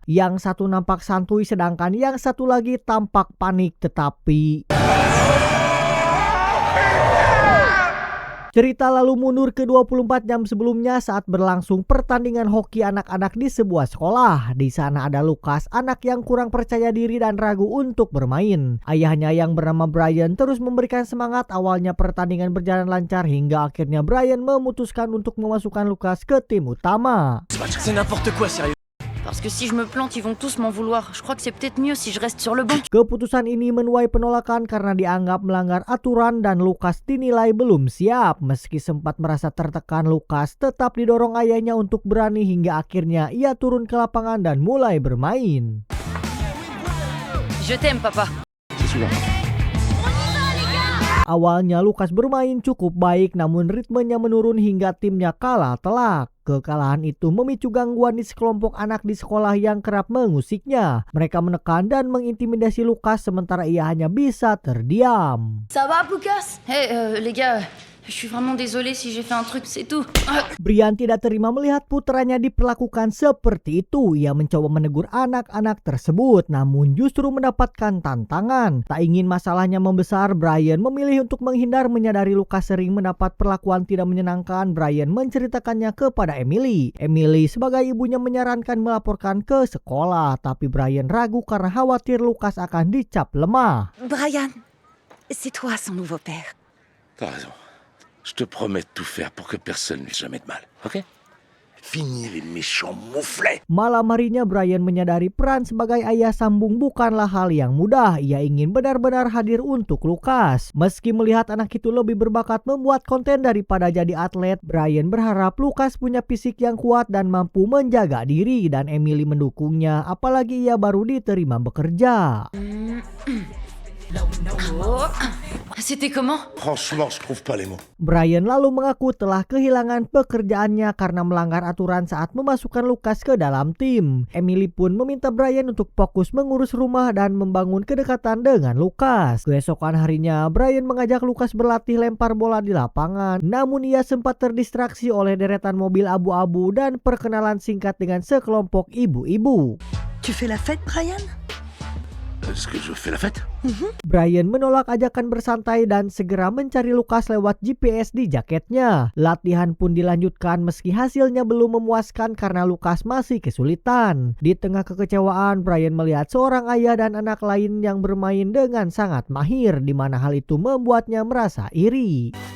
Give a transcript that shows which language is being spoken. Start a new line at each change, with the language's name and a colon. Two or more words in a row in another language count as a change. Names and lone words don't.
Indonesian: Yang satu nampak santuy sedangkan yang satu lagi tampak panik, tetapi cerita lalu mundur ke 24 jam sebelumnya saat berlangsung pertandingan hoki anak-anak di sebuah sekolah. Di sana ada Lucas, anak yang kurang percaya diri dan ragu untuk bermain. Ayahnya yang bernama Brian terus memberikan semangat. Awalnya pertandingan berjalan lancar hingga akhirnya Brian memutuskan untuk memasukkan Lucas ke tim utama.
French: C'est n'importe quoi, sérieux. Parce que si je me plante, ils vont tous m'en vouloir. Je crois que c'est peut-être mieux si je reste sur le banc.
Indonesian: Keputusan ini menuai penolakan karena dianggap melanggar aturan dan Lucas dinilai belum siap. Meski sempat merasa tertekan, Lucas tetap didorong ayahnya untuk berani hingga akhirnya ia turun ke lapangan dan mulai bermain.
French: Je t'aime, papa.
Indonesian: Awalnya Lucas bermain cukup baik, namun ritmenya menurun hingga timnya kalah telak. Kekalahan itu memicu gangguan di sekelompok anak di sekolah yang kerap mengusiknya. Mereka menekan dan mengintimidasi Lucas sementara ia hanya bisa terdiam.
French: Ça va, Lucas? Hey, les gars, je suis vraiment désolé si j'ai fait un truc, c'est tout.
Indonesian: Brian tidak terima melihat putranya diperlakukan seperti itu. Ia mencoba menegur anak-anak tersebut, namun justru mendapatkan tantangan. Tak ingin masalahnya membesar, Brian memilih untuk menghindar. Menyadari Lucas sering mendapat perlakuan tidak menyenangkan, Brian menceritakannya kepada Emily. Emily sebagai ibunya menyarankan melaporkan ke sekolah, tapi Brian ragu karena khawatir Lucas akan dicap lemah.
French: Brian, c'est toi son nouveau père. T'as raison. Je te promets de tout faire pour que personne n'ait jamais de mal, ok? Fini les méchants mouflets.
Indonesian: Malam harinya Brian menyadari peran sebagai ayah sambung bukanlah hal yang mudah. Ia ingin benar-benar hadir untuk Lucas. Meski melihat anak itu lebih berbakat membuat konten daripada jadi atlet, Brian berharap Lucas punya fisik yang kuat dan mampu menjaga diri, dan Emily mendukungnya, apalagi ia baru diterima bekerja.
French: Oh, c'était comment? Franchement, je trouve pas les mots.
Indonesian: Brian lalu mengaku telah kehilangan pekerjaannya karena melanggar aturan saat memasukkan Lucas ke dalam tim. Emily pun meminta Brian untuk fokus mengurus rumah dan membangun kedekatan dengan Lucas. Keesokan harinya, Brian mengajak Lucas berlatih lempar bola di lapangan. Namun ia sempat terdistraksi oleh deretan mobil abu-abu dan perkenalan singkat dengan sekelompok ibu-ibu.
French: Tu fais la fête, Brian? Est-ce que je fais la fête?
Indonesian: Brian menolak ajakan bersantai dan segera mencari Lucas lewat GPS di jaketnya. Latihan pun dilanjutkan meski hasilnya belum memuaskan karena Lucas masih kesulitan. Di tengah kekecewaan, Brian melihat seorang ayah dan anak lain yang bermain dengan sangat mahir, di mana hal itu membuatnya merasa iri.